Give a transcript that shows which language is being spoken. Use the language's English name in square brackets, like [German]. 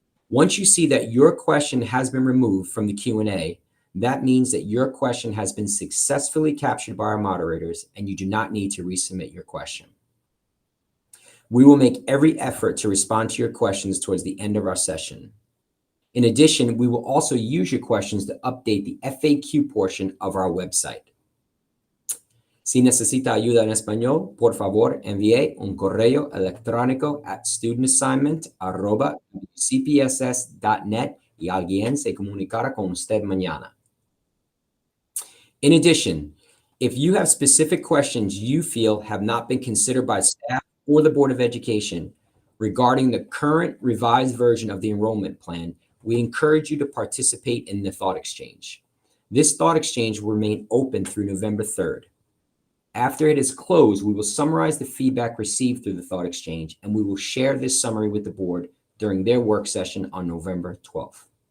[English] Once you see that your question has been removed from the Q&A, that means that your question has been successfully captured by our moderators and you do not need to resubmit your question. We will make every effort to respond to your questions towards the end of our session. In addition, we will also use your questions to update the FAQ portion of our website. [Spanish] Si necesita ayuda en español, por favor, envíe un correo electrónico at studentassignment@wcpss.net y alguien se comunicará con usted mañana. [English] In addition, if you have specific questions you feel have not been considered by staff or the Board of Education regarding the current revised version of the enrollment plan, we encourage you to participate in the thought exchange. This thought exchange will remain open through November 3rd. After it is closed, we will summarize the feedback received through the thought exchange, and we will share this summary with the board during their work session on November 12th.